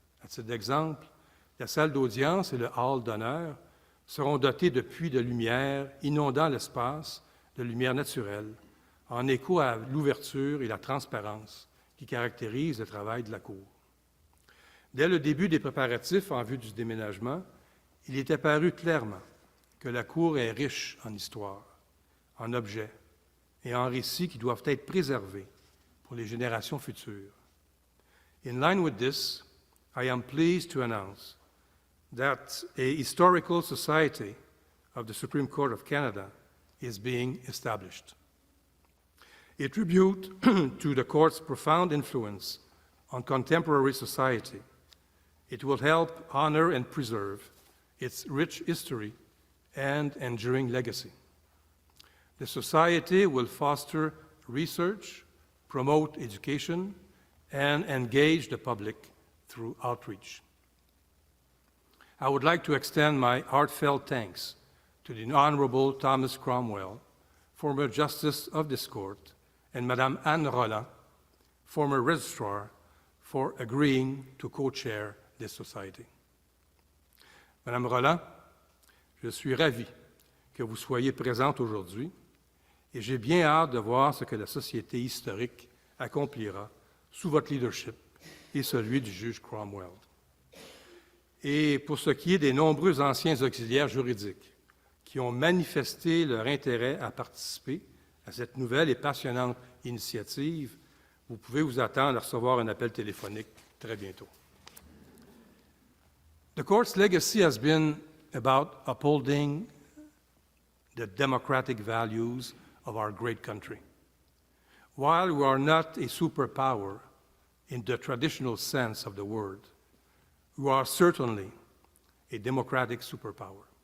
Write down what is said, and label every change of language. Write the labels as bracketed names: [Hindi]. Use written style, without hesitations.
[French] À titre d'exemple, la salle d'audience et le hall d'honneur seront dotés de puits de lumière inondant l'espace de lumière naturelle, en écho à l'ouverture et la transparence qui caractérisent le travail de la Cour. Dès le début des préparatifs en vue du déménagement, il est apparu clairement que la Cour est riche en histoire, en objets et en récits qui doivent être préservés pour les générations futures. [English] In line with this, I am pleased to announce that a historical society of the Supreme Court of Canada is being established. A tribute to the Court's profound influence on contemporary society, it will help honor and preserve its rich history and enduring legacy. The Society will foster research, promote education, and engage the public through outreach. I would like to extend my heartfelt thanks to the Honorable Thomas Cromwell, former Justice of this Court, and Madame Anne Rolland, former Registrar, for agreeing to co-chair this society. [French] Madame Rolland, je suis ravi que vous soyez présente aujourd'hui et j'ai bien hâte de voir ce que la Société historique accomplira sous votre leadership et celui du juge Cromwell. Et pour ce qui est des nombreux anciens auxiliaires juridiques qui ont manifesté leur intérêt à participer à cette nouvelle et passionnante initiative, vous pouvez vous attendre à recevoir un appel téléphonique très bientôt. [English] The Court's legacy has been about upholding the democratic values of our great country. While we are not a superpower in the traditional sense of the word, we are certainly a democratic superpower.